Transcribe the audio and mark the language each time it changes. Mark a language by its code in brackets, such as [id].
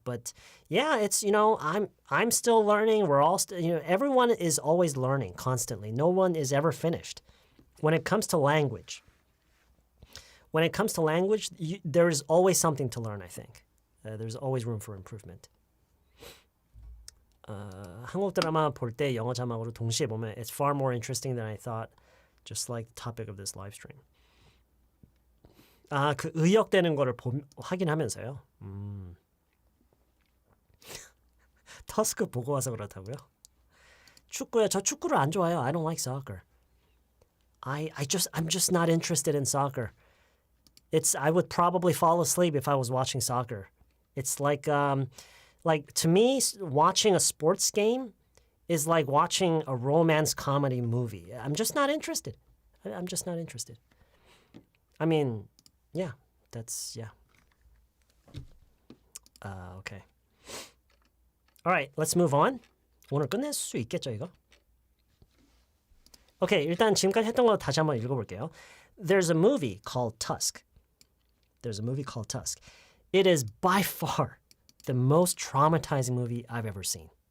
[en] But yeah, it's, I'm still learning. We're all, everyone is always learning constantly. No one is ever finished. When it comes to language, there is always something to learn, I think. There's always room for improvement. [ko] 한국 드라마 볼 때 영어 자막으로 동시에 보면 [en] it's far more interesting than I thought. Just like the topic of this live stream. [ko] 그 의역되는 거를 확인하면서요. 터스크 보고 와서 그렇다고요? 축구요? 저 축구를 안 좋아해요. [en] I don't like soccer. I'm just not interested in soccer. I would probably fall asleep if I was watching soccer. It's like to me, watching a sports game is like watching a romance comedy movie. I'm just not interested. I'm just not interested. I mean, yeah, that's yeah. Okay. All right, let's move on. [ko] 오늘 끝낼 수 있겠죠, 이거? Okay, 일단 지금까지 했던 거 다시 한번 읽어볼게요. [en] There's a movie called Tusk. There's a movie called Tusk. It is by far the most traumatizing movie I've ever seen.